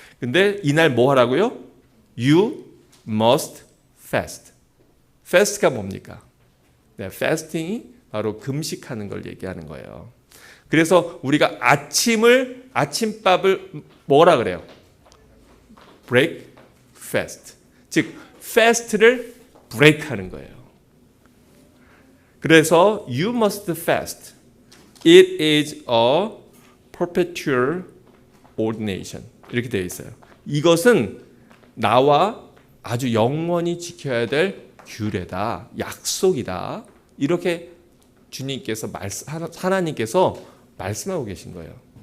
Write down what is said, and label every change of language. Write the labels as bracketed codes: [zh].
[ko] 근데 이날 뭐 하라고요? [en] You must fast. [ko] fast가 뭡니까? 네, fasting이 바로 금식하는 걸 얘기하는 거예요. 그래서 우리가 아침밥을 뭐라 그래요? break fast. 즉 fast를 break 하는 거예요. 그래서 [en] you must fast. It is a perpetual ordination. [ko] 이렇게 되어 있어요. 이것은 나와 아주 영원히 지켜야 될 규례다. 약속이다. 이렇게 주님께서 하나님께서 말씀하고 계신 거예요.